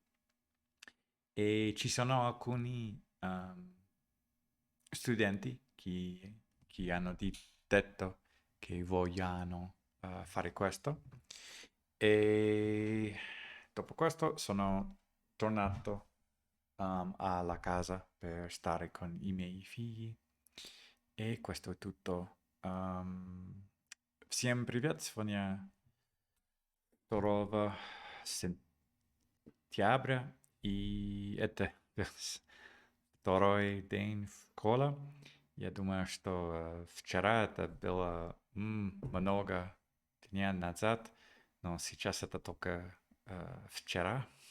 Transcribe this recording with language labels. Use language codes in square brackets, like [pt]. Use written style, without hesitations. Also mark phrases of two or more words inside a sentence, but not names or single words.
[it] E ci sono alcuni studenti che hanno detto che vogliano fare questo. E dopo questo sono tornato alla casa per stare con i miei figli. E questo è tutto. [ru] Всем привет, сегодня 2 сентября, и это второй день в школе. Я думаю, что вчера это было много дней назад, но сейчас это только вчера.